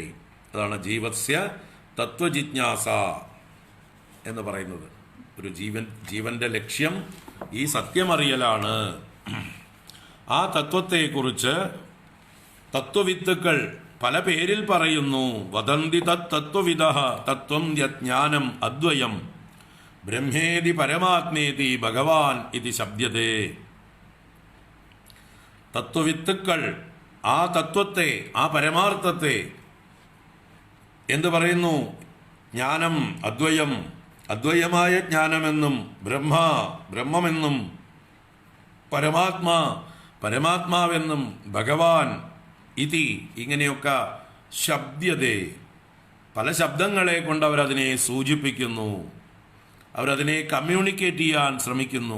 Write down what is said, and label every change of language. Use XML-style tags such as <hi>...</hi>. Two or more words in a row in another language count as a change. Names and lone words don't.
<ml>അതാണ്</ml> <sa>ജീവസ്യ തത്വജിജ്ഞാസ</sa> <ml>എന്ന് പറയുന്നത്. ഒരു ജീവന്റെ ലക്ഷ്യം ഈ സത്യമറിയലാണ്. ആ തത്വത്തെക്കുറിച്ച് തത്വവിത്തുക്കൾ പല പേരിൽ പറയുന്നു.</ml> <sa>വദന്തി തത്വവിദഃ തത്വം യജ്ഞാനം അദ്വയം ബ്രഹ്മേതി പരമാത്മേതി ഭഗവാൻ ഇതി ശബ്ദതേ.</sa> <ml>തത്വവിത്തുക്കൾ ആ തത്വത്തെ, ആ പരമാർത്ഥത്തെ എന്ത് പറയുന്നു?</ml> <sa>ജ്ഞാനം അദ്വയം,</sa> <ml>അദ്വയമായ ജ്ഞാനമെന്നും, ബ്രഹ്മമെന്നും, പരമാത്മാ, പരമാത്മാവെന്നും,</ml> <sa>ഭഗവാൻ ഇതി</sa> <ml>ഇങ്ങനെയൊക്കെ ശബ്ദതേ, പല ശബ്ദങ്ങളെ കൊണ്ട് അവരതിനെ സൂചിപ്പിക്കുന്നു, അവരതിനെ കമ്മ്യൂണിക്കേറ്റ് ചെയ്യാൻ ശ്രമിക്കുന്നു.</ml>